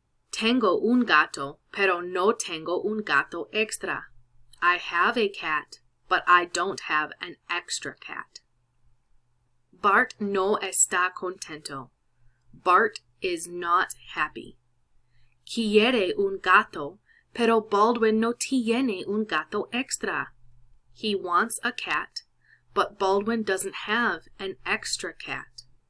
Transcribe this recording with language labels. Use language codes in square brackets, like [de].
[es] Tengo un gato, pero no tengo un gato extra. [en] I have a cat, but I don't have an extra cat. [es] Bart no está contento. [en] Bart is not happy. [es] Quiere un gato, pero Baldwin no tiene un gato extra. [en] He wants a cat, but Baldwin doesn't have an extra cat.